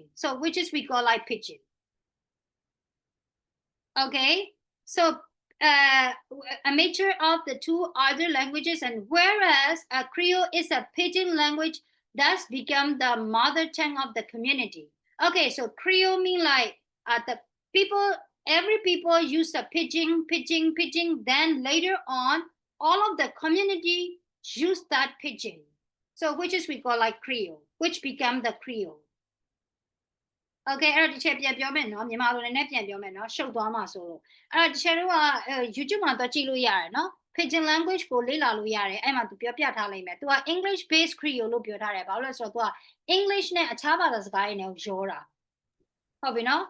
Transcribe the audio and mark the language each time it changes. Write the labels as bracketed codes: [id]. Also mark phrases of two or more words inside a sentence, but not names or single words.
[en] So which is we call like pigeon. Okay, so a mixture of the two other languages, and whereas a Creole is a pidgin language that's become the mother tongue of the community. Okay, so Creole mean like every people use the pidgin, then later on, all of the community use that pidgin. So which is we call like Creole, which become the Creole. [my] Okay, အဲ့တော့တစ်ချက်ပြန်ပြောမယ်နော်မြန်မာလိုလည်းပြန်ပြောမယ်နော်ရှုပ်သွားမှာဆိုလို့အဲ့တော့တစ်ချက်တော့YouTube မှာတော့ကြည့်လို့ရတယ်နော် [en] Pidgin language [my] ကိုလေ့လာလို့ရတယ်အဲ့မှာသူပြောပြထားလိမ့်မယ်သူက [en] English based Creole [my] လို့ပြောထားတယ်ဘာလို့လဲဆိုတော့သူက English နဲ့အခြားဘာသာစကားတွေနဲ့ရောတာဟုတ်ပြီနော်